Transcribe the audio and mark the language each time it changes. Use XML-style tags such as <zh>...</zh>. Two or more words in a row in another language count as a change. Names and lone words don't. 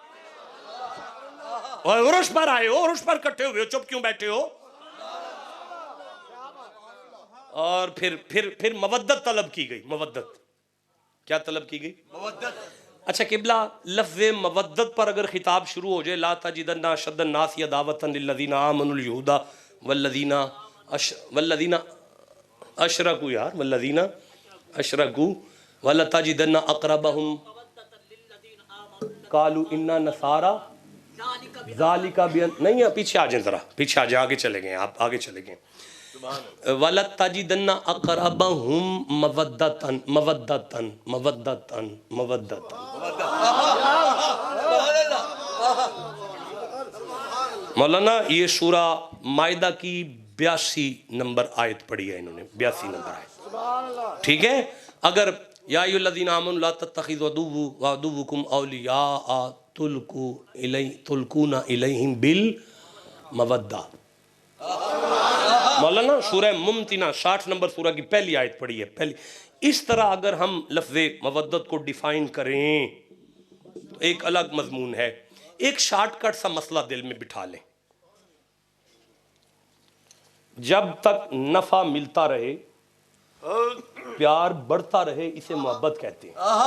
<hi>और उर्स पर आए हो, उर्स पर इकट्ठे हुए हो, चुप क्यों बैठे हो? और फिर मवद्दत तलब की गई। मवद्दत क्या तलब की गई? मवद्दत। अच्छा किबला, लफ्ज़ मवद्दत पर अगर खिताब शुरू हो जाए,</hi> <ar>لتجدن أشد الناس عداوة للذين آمنوا اليهود والذين والذين أشركوا यार، والذين أشركوا ولتجدن أقربهم قالوا إنا نصارى ذلك بأن,</ar> <hi>नहीं पीछे आ जाए ज़रा, पीछे आ जाए, आगे चले गए आप, आगे चले गए।</hi> <ar>ولتجدن أقربهم مودة مودة مودة مودة.</ar> <hi>मौलाना ये सूरा मायदा की 82 नंबर आयत पढ़ी है इन्होंने, 82 नंबर आयत, ठीक है।</hi> <ar>अगर يا أيها الذين آمنوا لا تتخذوا عدوي وعدوكم أولياء تلقون إليهم بالمودة.</ar> <hi>मौलाना सूरह मुमतिना 60 नंबर सूरा की पहली आयत पढ़ी है, पहली। इस तरह अगर हम लफ्ज़े मवद्दत को डिफाइन करें तो एक अलग मजमून है। एक शॉर्टकट सा मसला दिल में बिठा लें, जब तक नफा मिलता रहे, प्यार बढ़ता रहे, इसे मोहब्बत कहते हैं।</hi>